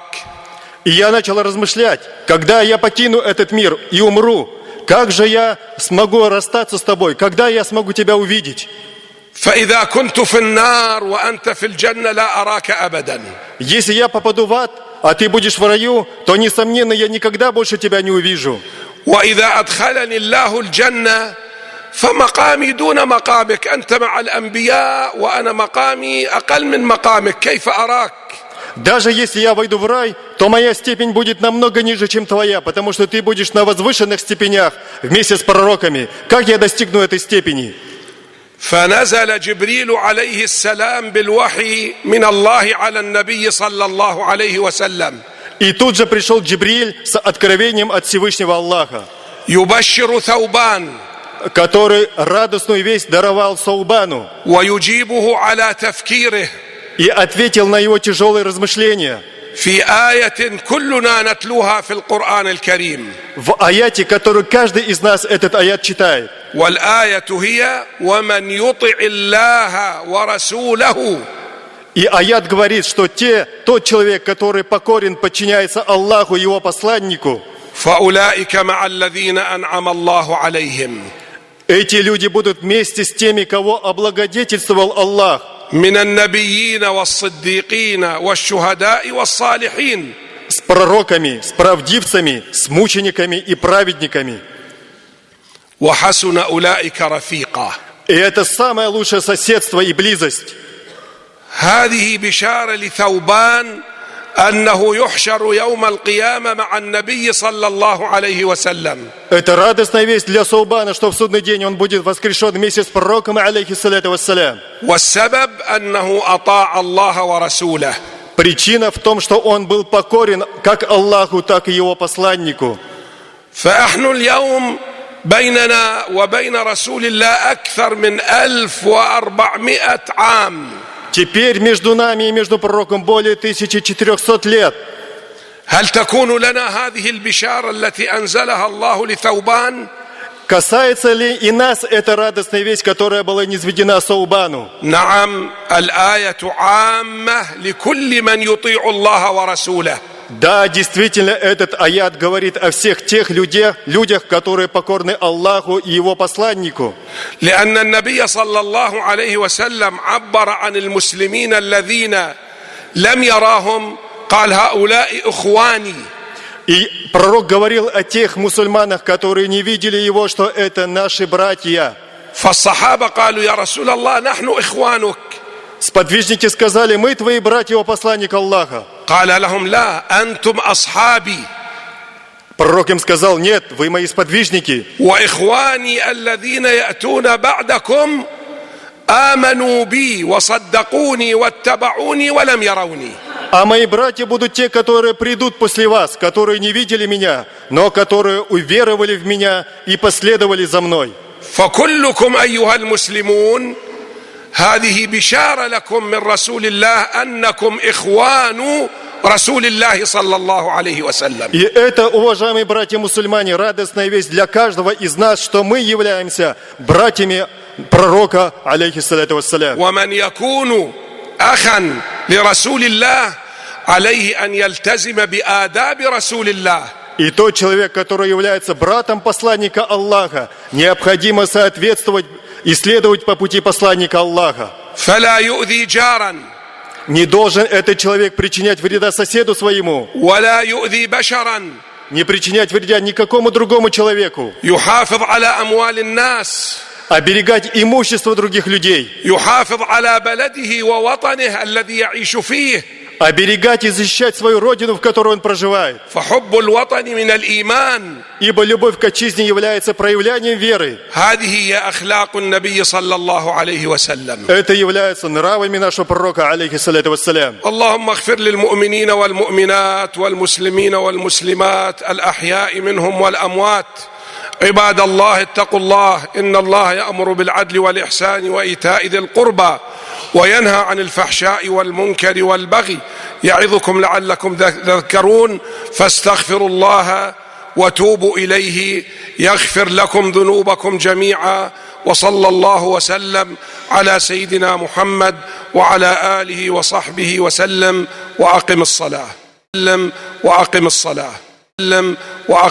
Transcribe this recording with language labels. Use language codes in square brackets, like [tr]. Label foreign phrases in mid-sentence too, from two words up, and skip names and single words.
[ru] И я начал размышлять: когда я покину этот мир и умру, как же я смогу расстаться с тобой, когда я смогу тебя увидеть? [ar] فإذا كنت في النار وأنت في الجنة لا أراك أبدا. [ru] Если я попаду в ад, а ты будешь в раю, то, несомненно, я никогда больше тебя не увижу. [ar] وإذا أدخلني الله الجنة فمقامي دون مقامك أنت مع الأنبياء وأنا مقامي أقل من مقامك كيف أراك. [ru] Даже если я войду в рай, то моя степень будет намного ниже, чем твоя, потому что ты будешь на возвышенных степенях вместе с пророками. Как я достигну этой степени? [ar] فنزل جبريل عليه السلام بالوحي من الله على النبي صلى الله عليه وسلم. [ru] И тут же пришел Джибриль с откровением от Всевышнего Аллаха, [ar] يبشر ثوبان [ru] который радостную весть даровал Саубану [ar] ويجيبه على تفكيره [ru] и ответил на его тяжелые размышления [ar] في آية كلنا نتلوها في القرآن الكريم. [ru] в аяте, который каждый из нас этот аят читает. [ar] والآية هي ومن يطع الله ورسوله. [ru] И аят говорит, что тот человек, который покорен, подчиняется Аллаху и его посланнику, [ar] فأولئك مع الذين أنعم الله عليهم. [ru] эти люди будут вместе с теми, кого облагодетельствовал Аллах. [ar] من النبيين والصديقين والشهداء والصالحين. [ru] С пророками, с правдивцами, с мучениками и праведниками. [ar] وحسن أولئك رفيقا. [ru] И это самое лучшее соседство и близость. [ar] هذه بشارة لثوبان أنه يحشر يوم القيامة مع النبي صلى الله عليه وسلم. [ru] Это радостная весть для Саубана, что в судный день он будет воскрешен вместе с пророком, [ar] عليه الصلاة والسلام. والسبب أنه أطاع الله ورسوله. [ru] Причина в том, что он был покорен как Аллаху, так и его посланнику. [ar] فنحن اليوم بيننا وبين رسول الله أكثر من 1400 عام. [ru] Теперь между нами и между пророком более 1400 лет. [ar] هل تكون لنا هذه البشارة التي أنزلها الله لثوبان؟ [ru] Касается ли и нас эта радостная весть, которая была низведена Саубану? [ar] نعم الآية عامة لكل من يطيع الله ورسوله. [ru] Да, действительно, этот аят говорит о всех тех людях, которые покорны Аллаху и его посланнику. [ar] لأن النبي صلى الله عليه وسلم عبر عن المسلمين الذين لم يراهم قال هؤلاء إخواني. [ru] И пророк говорил о тех мусульманах, которые не видели его, что это наши братья. [ar] فالصحابة قالوا يا رسول الله نحن إخوانك. [ru] Сподвижники сказали: мы твои братья, о посланник Аллаха. [ar] قال لهم لا أنتم أصحابي. [ru] Пророк им сказал: нет, вы мои сподвижники. [ar] وإخواني الذين يأتون بعدكم آمنوا بي وصدقوني واتبعوني ولم يروني. [ru] А мои братья будут те, которые придут после вас, которые не видели меня, но которые уверовали в меня и последовали за мной. [ar] فكلكم أيها المسلمون هذه بشارة لكم من رسول الله أنكم إخوان رسول الله صلى الله عليه وسلم. [ru] И это, уважаемые братья-мусульмане, радостная весть для каждого из нас, что мы являемся братьями пророка, [ar] عليه الصلاة والسلام. ومن يكون أخا لرسول الله عليه أن يلتزم بآداب رسول الله. [ru] И тот человек, который является братом посланника Аллаха, необходимо соответствовать и следовать по пути посланника Аллаха. [ar] فلا يؤذي جارا. [ru] Не должен этот человек причинять вреда соседу своему, [ar] ولا يؤذي بشرا. [ru] не причинять вреда никакому другому человеку, [ar] يحافظ على أموال الناس. [ru] оберегать имущество других людей, [ar] يحافظ على بلده ووطنه الذي يعيش فيه. [ru] оберегать и защищать свою родину, в которой он проживает. [ar] فحب الوطن من الإيمان. [ru] Ибо любовь к отчизне является проявлением веры. [ar] هذه هي أخلاق النبي صلى الله عليه وسلم. [ru] Это является нравами нашего пророка, [ar] عليه الصلاة والسلام. اللهم اغفر للمؤمنين والمؤمنات والمسلمين والمسلمات الأحياء منهم والأموات. عباد الله اتقوا الله إن الله يأمر بالعدل والإحسان وإيتاء ذي القربى وينهى عن الفحشاء والمنكر والبغي يعظكم لعلكم تذكرون فاستغفروا الله وتوبوا إليه يغفر لكم ذنوبكم جميعا وصلى الله وسلم على سيدنا محمد وعلى آله وصحبه وسلم وأقم الصلاة.